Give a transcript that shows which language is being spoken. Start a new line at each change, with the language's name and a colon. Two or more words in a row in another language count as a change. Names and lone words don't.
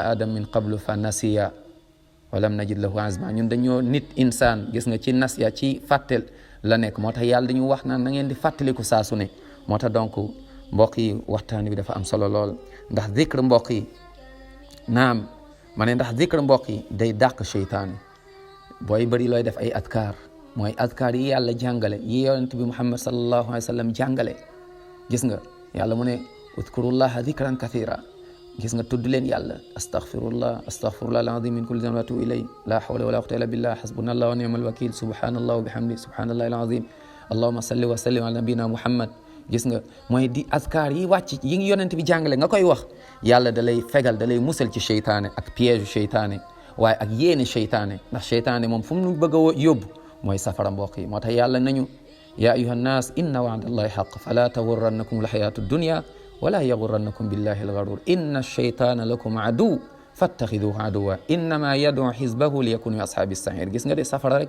Arabic: آدم من قبل فنسي ولم نجد له عزما
Wolof: ñun dañoo nit insaan gis nga ci nasiya ci fàttel la nekk moo tax yàlla dañu wax naan na ngeen di fàttaliku saa su ne moo tax donc mbokk yi waxtaan bi dafa am solo lool ndax zikr mbokk yi naam ma ne ndax zikr mbokk yi day dàq seytaane booy bëri looy def ay adkaar mooy adkaar yi yàlla jàngale yi yonent bi Muhammad
Arabic: صلى الله عليه وسلم
Wolof: jàngale gis nga yàlla mu ne
Arabic: اذكروا الله ذكرا كثيرا
Wolof: gis nga tudd leen yàlla
Arabic: أستغفر الله العظيم من كل ذنب وأتوب إليه لا حول ولا قوة إلا بالله حسبنا الله ونعم الوكيل سبحان الله وبحمده سبحان الله العظيم اللهم صل وسلم على نبينا محمد
Wolof: gis nga mooy di askar yi wàcc yi ngi yonent bi jàngale nga koy wax yàlla da lay fegal da lay musal ci seytaane ak piège seytaane waaye ak yéene seytaane ndax seytaane moom fu mu bëgg a yóbbu mooy safara mbokk yi moo tax yàlla nañu
Arabic: يا أيها الناس إن وعد الله حق فلا تغرنكم الحياة الدنيا ولا يغرنكم بالله الغرور إن الشيطان لكم عدو فاتخذوه عدوا إنما يدعو حزبه ليكونوا من أصحاب السعير
Wolof: gis nga de safara rek